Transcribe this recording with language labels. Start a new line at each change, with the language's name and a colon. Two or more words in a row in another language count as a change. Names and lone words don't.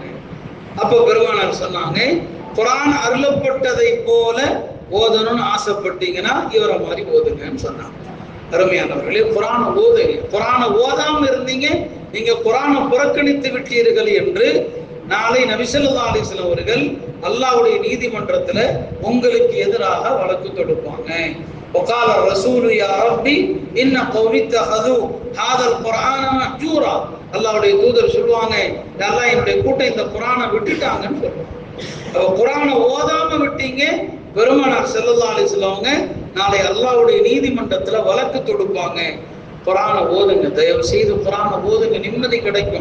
Tamil: அப்போ பெருமானார் சொன்னாங்க, குர்ஆன் அருளப்பட்டதை போல ஓதணும்னு ஆசைப்பட்டீங்கன்னா இவரை மாதிரி ஓதுங்கன்னு சொன்னாங்க. அருமையானவர்களே, குர்ஆனை ஓதுங்க. குர்ஆனை ஓதாம இருந்தீங்க, நீங்க குர்ஆனை புறக்கணித்து விட்டீர்கள் என்று நாளை நபி
Arabic: صلى الله عليه وسلم
Tamil: அவர்கள் அல்லாஹ்வுடைய நீதிமன்றத்துல உங்களுக்கு எதிராக வழக்கு தொடுப்பாங்க.
Arabic: وقال الرسول يا ربي ان قوم اتخذوا هذا القرآن مهجورا,
Tamil: அல்லாஹ்வுடைய தூதர் சொல்லுவாங்க, அல்லாஹ் என்னுடைய கூட்டம் இந்த குர்ஆனை விட்டுட்டாங்கன்னு சொல்லுவாங்க. அப்ப குர்ஆனை ஓதாம விட்டீங்க, பெருமானார்
Arabic: صلى الله عليه وسلم
Tamil: நாளை அல்லாஹ்வுடைய நீதிமன்றத்துல வழக்கு தொடுப்பாங்க. குர்ஆனை ஓதுங்க, தயவு செய்து குர்ஆனை ஓதுங்க, நிம்மதி கிடைக்கும்.